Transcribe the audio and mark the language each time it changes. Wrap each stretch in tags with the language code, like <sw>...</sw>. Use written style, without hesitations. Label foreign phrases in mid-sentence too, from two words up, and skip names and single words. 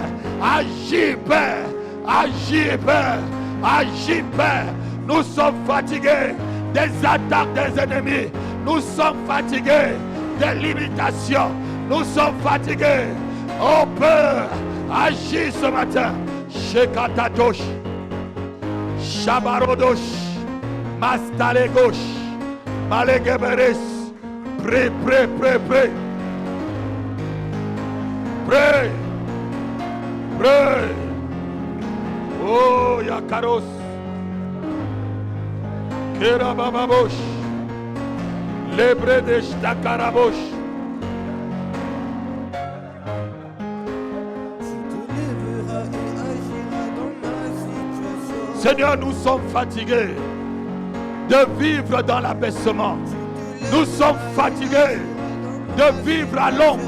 <fr>Agis, Père. Agis, Père. Agis, Père. Nous sommes fatigués des attaques des ennemis. Nous sommes fatigués des limitations. Nous sommes fatigués. Oh Père, agis ce matin. Shekatatosh, Shabarodosh, Mastalegosh, Malegeberes. Prie, prie, prie, prie. Prie. Prie. Oh, Yakaros. Kerabababosh. Lebre de Stakarabosh. Seigneur, nous sommes fatigués de vivre dans l'abaissement. Nous sommes fatigués de vivre à l'ombre.</fr>